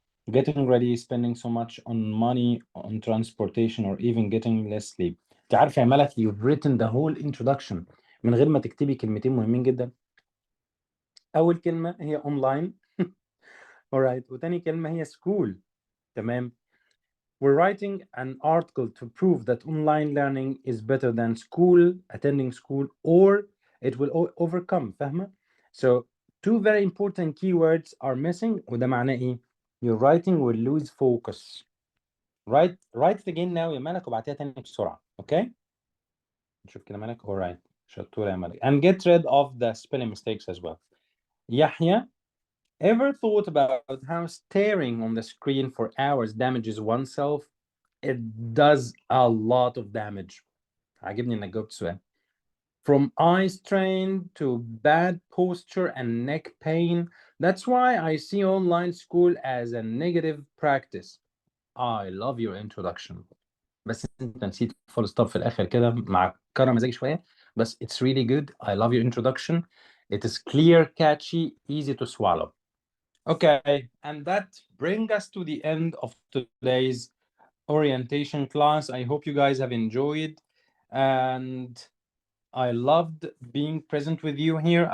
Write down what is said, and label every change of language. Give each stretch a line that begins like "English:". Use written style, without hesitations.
English: Getting ready, spending so much on money on transportation, or even getting less sleep.
Arabic: انت عارف يا ملك,
English: you've written the whole introduction
Arabic: من غير ما تكتبي كلمتين مهمين جدا. أول كلمة هي online.
English: alright.
Arabic: وتاني كلمة هي school. تمام.
English: We're writing an article to prove that online learning is better than attending school, or it will overcome.
Arabic: فاهمة?
English: So two very important keywords are missing.
Arabic: وده معناه إيه?
English: Your writing will lose focus. Write it again now
Arabic: يا ملك وبعتيها تاني بسرعة. Okay? نشوف كده ملك. Alright. شطورة يا ملك.
English: And get rid of the spelling mistakes as well. Yahya, ever thought about how staring on the screen for hours damages oneself? It does a lot of damage.
Arabic: عاجبني انك جاوبت سؤال.
English: From eye strain to bad posture and neck pain. That's why I see online school as a negative practice. I love your introduction.
Arabic: بس انت نسيت full stop في الاخر كده مع كرم مزاجي شويه.
English: بس it's really good. I love your introduction. It is clear, catchy, easy to swallow. Okay, and that brings us to the end of today's orientation class. I hope you guys have enjoyed, and I loved being present with you here.